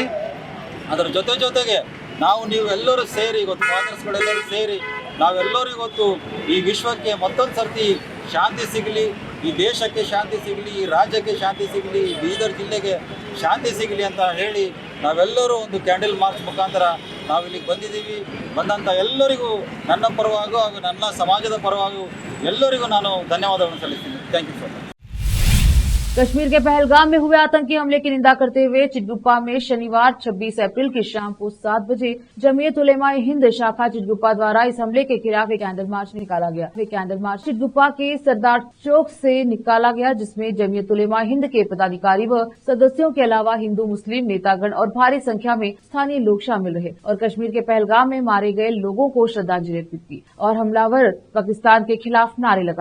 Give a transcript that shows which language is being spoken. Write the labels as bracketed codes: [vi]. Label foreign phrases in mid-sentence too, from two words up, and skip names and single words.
[kn] ಅದರ ಜೊತೆಗೆ ನೀವೆಲ್ಲರೂ ಸೇರಿ, ಇವತ್ತು ಫಾದರ್ಸ್ಗಳೆಲ್ಲರೂ ಸೇರಿ ನಾವೆಲ್ಲರೂ ಇವತ್ತು ಈ ವಿಶ್ವಕ್ಕೆ ಮತ್ತೊಂದು ಸರ್ತಿ ಶಾಂತಿ ಸಿಗಲಿ, ಈ ದೇಶಕ್ಕೆ ಶಾಂತಿ ಸಿಗಲಿ, ಈ ರಾಜ್ಯಕ್ಕೆ ಶಾಂತಿ ಸಿಗಲಿ, ಈ ಬೀದರ್ ಜಿಲ್ಲೆಗೆ ಶಾಂತಿ ಸಿಗಲಿ ಅಂತ ಹೇಳಿ ನಾವೆಲ್ಲರೂ ಒಂದು [en] candle march [kn] ಮುಖಾಂತರ ನಾವು ಇಲ್ಲಿಗೆ ಬಂದಿದ್ದೀವಿ। ಬಂದಂಥ ಎಲ್ಲರಿಗೂ ನನ್ನ ಪರವಾಗೂ ಹಾಗೂ ನನ್ನ ಸಮಾಜದ ಪರವಾಗೂ ಎಲ್ಲರಿಗೂ ನಾನು ಧನ್ಯವಾದಗಳನ್ನು ಸಲ್ಲಿಸ್ತೀನಿ। [en] thank you so much. [hi] कश्मीर के पहलगाम में हुए आतंकी हमले की निंदा करते हुए चिटगुप्पा में शनिवार 26 अप्रैल की शाम को 7 बजे जमीयत उलेमाए हिंद शाखा चिटगुप्पा द्वारा इस हमले के खिलाफ एक [en] candle march [hi] निकाला गया। [en] candle march [hi] चिटगुप्पा के सरदार चौक से निकाला गया, जिसमें जमीयत उलेमाए हिंद के पदाधिकारी व सदस्यों के अलावा हिंदू मुस्लिम नेतागण और भारी संख्या में स्थानीय लोग शामिल रहे और कश्मीर के पहलगाम में मारे गए लोगों को श्रद्धांजलि अर्पित की और हमलावर पाकिस्तान के खिलाफ नारे लगाए गए।